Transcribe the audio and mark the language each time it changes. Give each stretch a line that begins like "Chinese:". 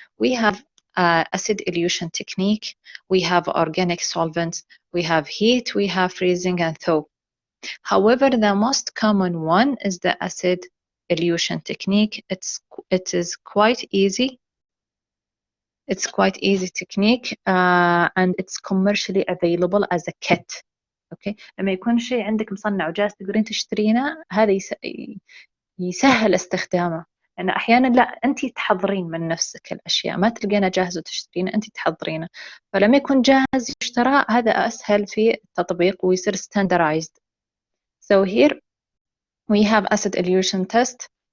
English: We have acid elution technique, we have organic solvents, we have heat, we have freezing and thaw. However, the most common one is the acid elution technique. It is quite easy. It's quite easy technique and it's commercially available as a kit. Okay.
Arabic: لما يكون شيء عندك مصنع وجاهز تقدرين تشترينه هذا يسهل استخدامه. لأن أحيانا لا أنت تحضرين من نفسك الأشياء ما تلقينها جاهز وتشترينه أنت تحضرينه. فلما يكون جاهز يشترى هذا أسهل في التطبيق ويصير standardized.
English: So here we have acid elution test.